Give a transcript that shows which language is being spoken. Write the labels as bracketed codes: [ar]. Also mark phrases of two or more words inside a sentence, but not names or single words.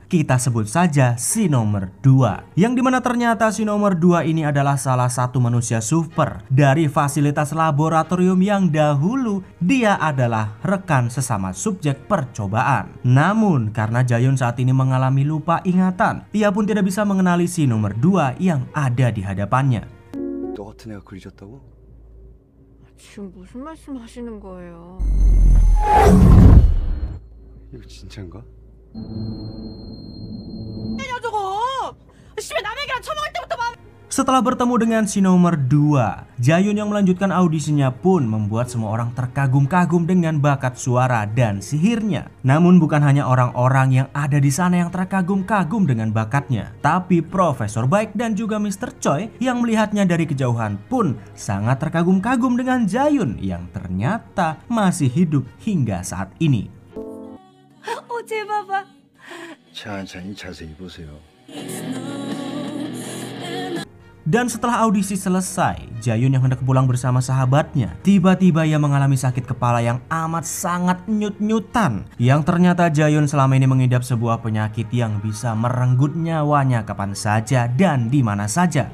[id] Kita sebut saja si nomor 2. Yang dimana ternyata si nomor 2 ini adalah salah satu manusia super dari fasilitas laboratorium yang dahulu dia adalah rekan sesama subjek percobaan. Namun karena Jaeyoon saat ini mengalami lupa ingatan, ia pun tidak bisa mengenali si nomor 2 yang ada di hadapannya. [ko] 너 같은 애가 그리졌다고? 지금 무슨 말씀 하시는 거예요? 이거 진짜인가? [id] Setelah bertemu dengan si nomor 2, Jaeyoon yang melanjutkan audisinya pun membuat semua orang terkagum-kagum dengan bakat suara dan sihirnya. Namun bukan hanya orang-orang yang ada di sana yang terkagum-kagum dengan bakatnya, tapi Profesor Baik dan juga Mr. Choi yang melihatnya dari kejauhan pun sangat terkagum-kagum dengan Jaeyoon yang ternyata masih hidup hingga saat ini. [ko] 제발 봐. 천천히 자세히 보세요. [id] Dan setelah audisi selesai, Jaeyoon yang hendak pulang bersama sahabatnya, tiba-tiba ia mengalami sakit kepala yang amat sangat nyut-nyutan. Yang ternyata Jaeyoon selama ini mengidap sebuah penyakit yang bisa merenggut nyawanya kapan saja dan di mana saja.